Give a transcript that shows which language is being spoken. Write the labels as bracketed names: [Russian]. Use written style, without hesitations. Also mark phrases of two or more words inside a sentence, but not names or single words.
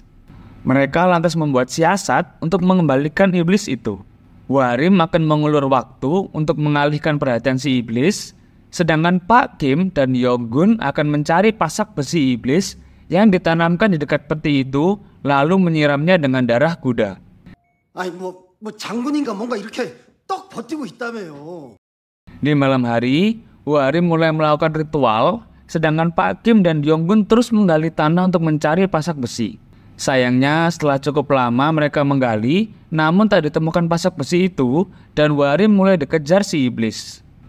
[Indonesian] Mereka lantas membuat siasat untuk mengembalikan iblis itu. Warim akan mengulur waktu untuk mengalihkan perhatian si iblis, sedangkan Pak Kim dan Yonggun akan mencari pasak besi iblis yang ditanamkan di dekat peti itu lalu menyiramnya dengan darah kuda. [Korean] 아니 뭐 장군인가 뭔가 이렇게 떡 버티고 있다며요. [Indonesian] Di malam hari, Warim mulai melakukan ritual, sedangkan Pak Kim dan Yonggun terus menggali tanah untuk mencari pasak besi. Sayangnya setelah cukup lama mereka menggali, namun tak ditemukan pasak besi itu dan Warim mulai dikejar si iblis.